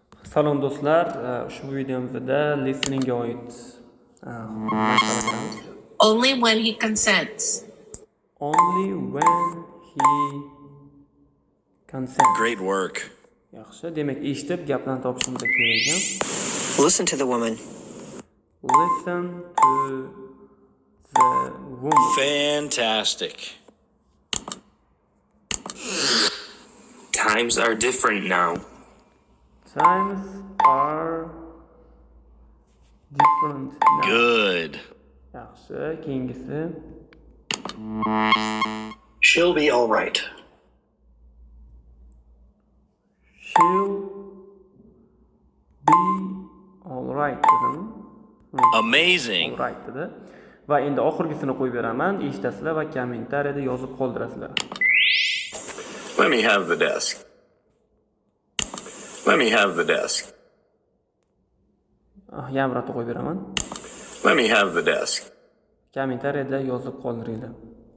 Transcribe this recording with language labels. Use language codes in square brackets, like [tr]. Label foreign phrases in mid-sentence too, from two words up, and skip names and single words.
[uz] Salom do'stlar, ushbu videomizda listeningga oid mashqlar qilamiz. [en] Only when he consents. Only when he consents. Great work. [uz] Yaxshi, demak eshitib gaplarni topishimiz kerak ekan. [en] Listen to the woman. Listen to the woman. Fantastic. Times are different now. Times are different now. Good. [uz] Yaxshi, keyingisi. [en] She'll be all right. She'll be all right dedim. Amazing. All right dedi. [uz] Va endi oxirgisini qo'yib beraman. Eshitasizlar va kommentariyada yozib qoldirasizlar. [en] Let me have the desk. Let me have the desk. [uz] Yana bir qo'yib beraman. [en] Let me have the desk. [uz] Kommentariyada yozib qoldiringlar.